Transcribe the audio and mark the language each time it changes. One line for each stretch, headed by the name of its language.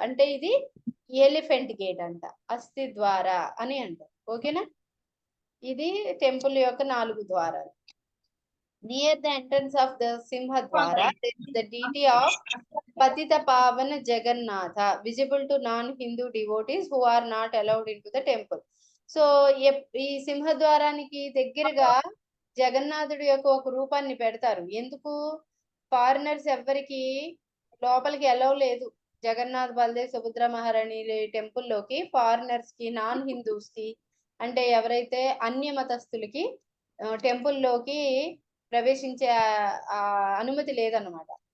Telugu: అంటే ఇది elephant gate అంట, హస్తి ద్వార అని అంటారు. ఓకేనా? ఇది టెంపుల్ యొక్క 4 ద్వారాలు.
English: Near the entrance of the Simhadwara the deity of Patita Pavana Jagannatha visible to non-Hindu devotees who are not allowed into the temple.
Telugu: So ఈ సింహద్వారానికి దగ్గరగా జగన్నాథుడి యొక్క ఒక రూపాన్ని పెడతారు. ఎందుకు? ఫారినర్స్ ఎవ్వరికి లోపలికి ఎలవ్ లేదు. జగన్నాథ్, బలదేవ్, సుభద్ర మహారాణి టెంపుల్లోకి ఫారినర్స్ కి, నాన్ హిందూస్ కి, అంటే ఎవరైతే అన్య మతస్థులకి టెంపుల్లోకి ప్రవేశించే అనుమతి లేదన్నమాట.